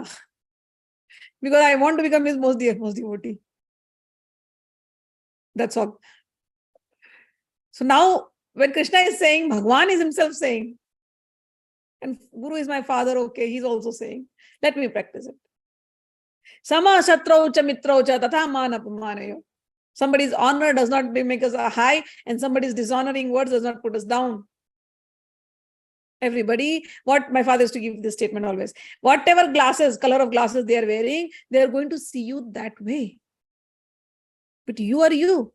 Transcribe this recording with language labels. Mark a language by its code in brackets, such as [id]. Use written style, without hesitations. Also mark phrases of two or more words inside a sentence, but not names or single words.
[en] Because I want to become his most devotee. That's all. So now, when Krishna is saying, Bhagwan is himself saying, and Guru is my father, okay, he's also saying, let me practice it. [sa] Sama shatrau cha mitrau cha tatha manapamanayo. [en] Somebody's honor does not make us high, and somebody's dishonoring words does not put us down. Everybody, what my father used to give this statement always, whatever color of glasses they are wearing, they are going to see you that way. But you are you.